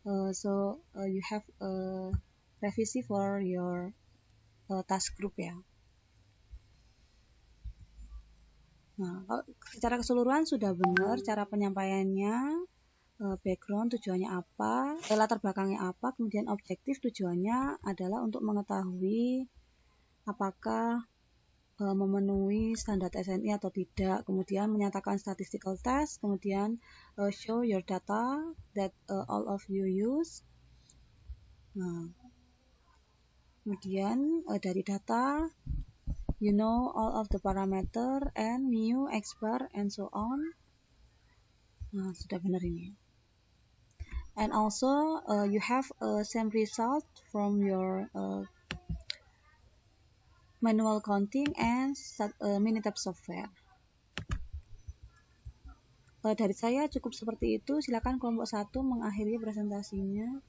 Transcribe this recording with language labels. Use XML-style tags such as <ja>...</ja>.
<en>So you have revisi for your task group ya.</en> <id>Nah, kalau secara keseluruhan sudah benar cara penyampaiannya, background tujuannya apa, latar belakangnya apa, kemudian objektif tujuannya adalah untuk mengetahui apakah memenuhi standar SNI atau tidak, kemudian menyatakan</id> <en>statistical test,</en> <id>kemudian</id> <en>show your data that all of you use.</en> <id>Nah, kemudian dari data</id> <en>you know all of the parameter and mu, x bar, and so on.</en> <id>Sudah benar ini.</id> <en>And also you have same result from your manual counting and Minitab software.</en> <id>Dari saya cukup seperti itu. Silakan kelompok 1 mengakhiri presentasinya.</id>